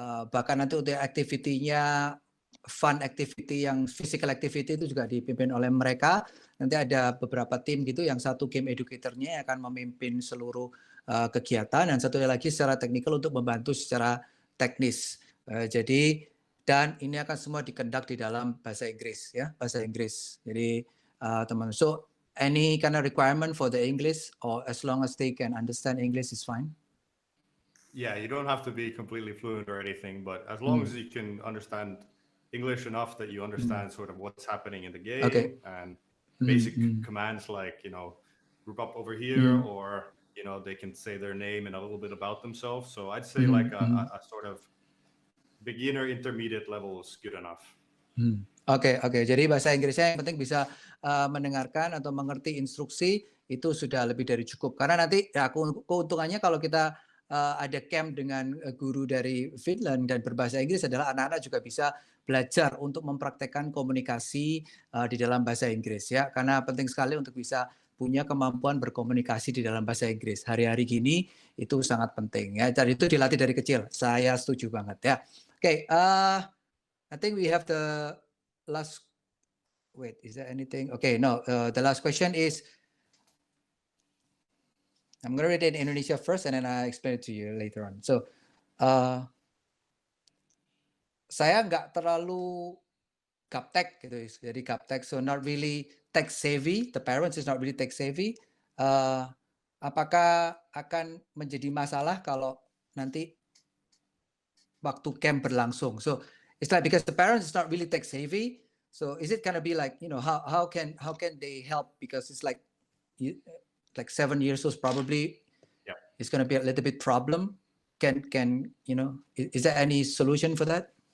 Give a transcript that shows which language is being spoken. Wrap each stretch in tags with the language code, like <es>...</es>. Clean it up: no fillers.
<id>Bahkan nanti untuk activity-nya, fun activity yang physical activity itu juga dipimpin oleh mereka. Nanti ada beberapa tim gitu, yang satu game educator-nya akan memimpin seluruh kegiatan, dan satu lagi secara teknikal untuk membantu secara teknis. Dan ini akan semua dikondak di dalam bahasa Inggris ya, bahasa Inggris. Jadi teman,</id> <en>so any kind of requirement for the English, or as long as they can understand English is fine? Yeah, you don't have to be completely fluent or anything, but as long as you can understand English enough that you understand sort of what's happening in the game, and basic commands like, group up over here, or, they can say their name and a little bit about themselves. So I'd say like a sort of beginner intermediate level is good enough.</en> <id>Oke. Jadi bahasa Inggrisnya yang penting bisa mendengarkan atau mengerti instruksi, itu sudah lebih dari cukup. Karena nanti ya keuntungannya kalau kita ada camp dengan guru dari Finland dan berbahasa Inggris adalah anak-anak juga bisa belajar untuk mempraktekkan komunikasi di dalam bahasa Inggris ya. Karena penting sekali untuk bisa punya kemampuan berkomunikasi di dalam bahasa Inggris. Hari-hari gini itu sangat penting ya. Dan itu dilatih dari kecil. Saya setuju banget ya.</id> <en>Okay, I think we have the last. Wait, is there anything? Okay, no. The last question is, I'm going to read it in Indonesia first, and then I explain it to you later on.</en> <id>So, saya nggak terlalu gaptek gitu, jadi gaptek,</id> <en>so not really tech savvy. The parents is not really tech savvy.</en> <id>Apakah akan menjadi masalah kalau nanti waktu camp berlangsung?</id> <en>So it's like, because the parents is not really tech savvy, so is it gonna be like, how can they help? Because it's like 7 years old probably. Yeah, it's gonna be a little bit problem. Can is there any solution for that?</en>